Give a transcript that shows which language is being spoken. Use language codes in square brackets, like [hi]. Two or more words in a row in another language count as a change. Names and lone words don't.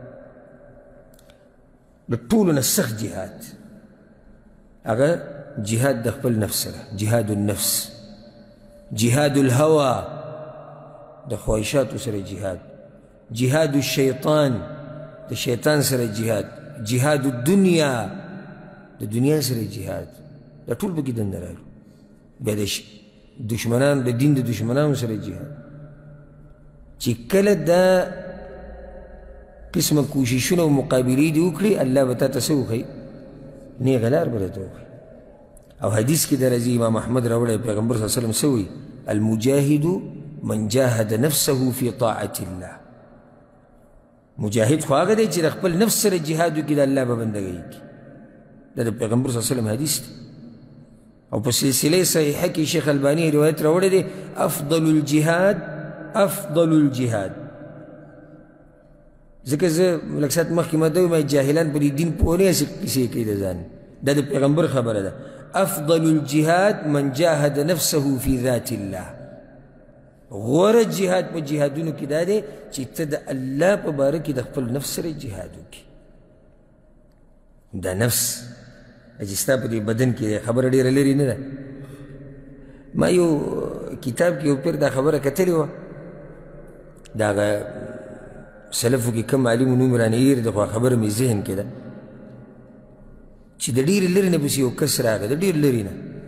[ps] د ټولو نه سخت جهاد هغه جهاد د خپل نفس سره [ar] جهاد النفس جهاد الهوى [ps] د خواهشاتو سره جهاد [ar] جهاد الشیطان [ps] د شیطان سره جهاد [ar] جهاد الدنیا [ps] د دنیا سره جهاد دا ټول پکې دننه راغلي بیا د دشمنان د دین د دشمنانو سره جهاد چې کله دا قسمه کوششونه او مقابلې دې وکړي الله به تا ته څه وښیي نیغه لار به درته وښیي او حدیث کې درځي امام احمد راوړی پیغمبر [ar] صلی الله علیه وسلم [ps] څه وایي [ar] المجاهد من جاهد نفسه في طاعة الله [ps] مجاهد خو هغه دی چې د خپل نفس سره جهاد وکړي د الله به بندګۍ کړي دا د پیغمبر [ar] صلی الله علیه وسلم [ps] حدیث دی او په سلسله صحیحه کې شیخ البانی روایت راوړی دی [ar] افضل الجهاد افضل الجهاد [ps] ځکه زه لږ ساعت مخکې ما ته ووایم جاهلان په دې دین پوه نه هسې کیسې کوي د ځان دا د پیغمبر خبره ده [ar] افضل الجهاد من جاهد نفسه في ذات الله [ps] غوره جهاد په جهادونو کې دا دی چې ته د الله په باره کې د خپل نفس سره جهاد وکړي دا نفس چې ستا په دې بدن کې خبره ډېره لرې نه ده ما یو کتاب کې یو پیر دا خبره کتلې وه د هغه سلفو کې کم عالمو نوم رانه هېر دی خو خبره مې ذهن کې ده چې د ډېرې لرې نه پسې یو کس راغی د ډېر لرې نه